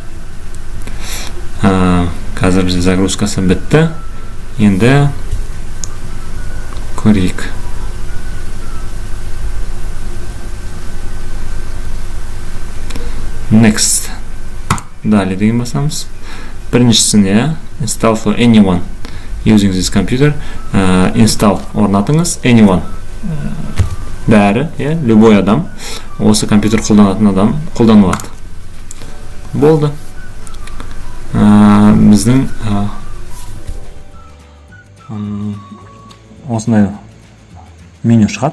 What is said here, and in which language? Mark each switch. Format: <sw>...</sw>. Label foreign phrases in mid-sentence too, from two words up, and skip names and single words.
<kk>Қазір бізде загрузкасы бітті. Енді көрейік.</kk> <en>Next.</en> <kk>Далее деген басамыз. Біріншісіне</kk> <en>install for anyone using this computer.</en> <kk>Install орнатыңыз. Anyone. Бәрі, любой адам. Осы компьютер қолданатын адам қолданылады. Болды. Біздің осындай меню шығады.</kk>